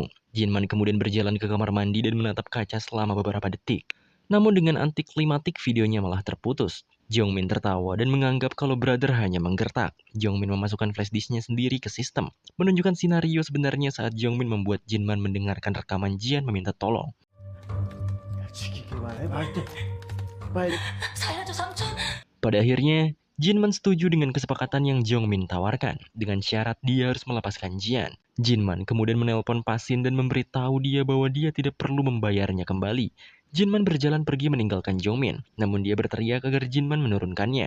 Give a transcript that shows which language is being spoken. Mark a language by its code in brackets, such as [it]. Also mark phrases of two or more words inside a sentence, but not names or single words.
[id] Jinman kemudian berjalan ke kamar mandi dan menatap kaca selama beberapa detik. Namun dengan antiklimatik videonya malah terputus. Jongmin tertawa dan menganggap kalau brother hanya menggertak. Jongmin memasukkan flash disknya sendiri ke sistem, menunjukkan skenario sebenarnya saat Jongmin membuat Jinman mendengarkan rekaman Jian meminta tolong. [ko] 죽이기만 해 말대. 빨리. 살려줘 삼촌. [id] Pada akhirnya, Jinman setuju dengan kesepakatan yang Jongmin tawarkan, dengan syarat dia harus melepaskan Jian. Jinman kemudian menelpon Pasin dan memberitahu dia bahwa dia tidak perlu membayarnya kembali. Jinman berjalan pergi meninggalkan Jongmin, namun dia berteriak agar Jinman menurunkannya.